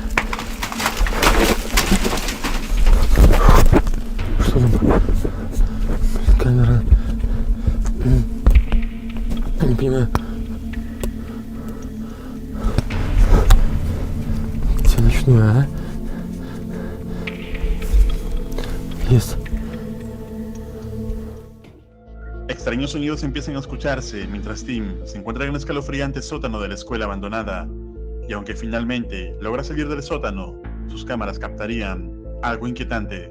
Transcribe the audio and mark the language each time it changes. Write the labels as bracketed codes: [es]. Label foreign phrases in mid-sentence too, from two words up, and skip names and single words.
[ru] Что там? Камера. Не понимаю. Где ночное, а? Есть. [es] Extraños sonidos empiezan a escucharse mientras Tim se encuentra en un escalofriante sótano de la escuela abandonada, y aunque finalmente logra salir del sótano, sus cámaras captarían algo inquietante.